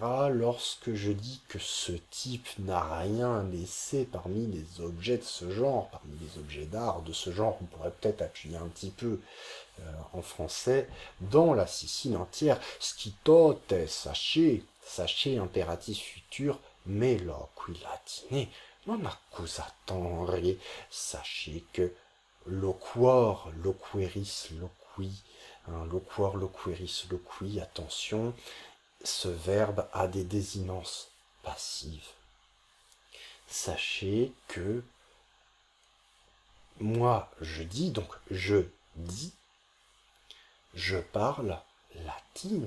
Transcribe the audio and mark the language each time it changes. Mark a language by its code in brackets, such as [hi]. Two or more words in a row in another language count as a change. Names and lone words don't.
[fr] Lorsque je dis que ce type n'a rien laissé parmi les objets de ce genre, parmi les objets d'art de ce genre, on pourrait peut-être appuyer un petit peu en français, dans la Sicile entière, scitote, sachez impératif futur, mais [la] loqui latine, non accusatore, [fr] sachez que [la] loquor, loqueris, loqui, loquor, loqueris, loqui, [fr] attention, ce verbe a des désinences passives. Sachez que moi, je dis, donc je dis, je parle latine.